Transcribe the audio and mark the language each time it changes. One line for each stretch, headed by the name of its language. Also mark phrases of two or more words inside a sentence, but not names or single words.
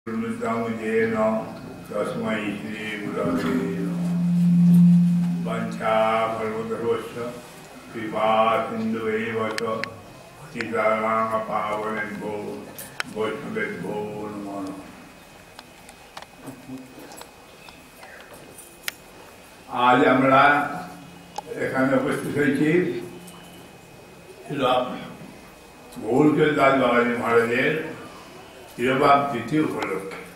Sanskrit: येन तस्मै श्रीगुरवे वञ्चाकल्पतरुश्च कृपासिन्धुएव च पतितानां वैष्णवेभ्यो नमो नमः।
Bangla: आज আমরা এখানে উপস্থিত হয়েছি গৌরচন্দ্র বাবাজি মহারাজের তিরোভাব তিথি উপলক্ষে।